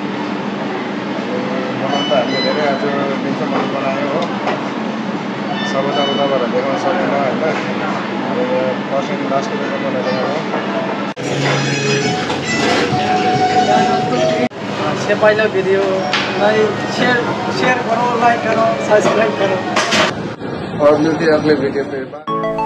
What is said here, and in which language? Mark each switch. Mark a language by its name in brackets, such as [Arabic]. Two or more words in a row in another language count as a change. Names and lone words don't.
[Nepali] बनाउनु त हामीले धेरै आज दिनसम्म बनायो हो। सबै त अब तपाईँहरूलाई देखाउन सक्दैन होइन। [English] first and lastको [Nepali] दिन बनाइदिएको हो। [Hindi] से पहिलो भिडियो शेयर करो, लाइक करो, सब्सक्राइब करो। और मिलते हैं अगले वीडियो पे।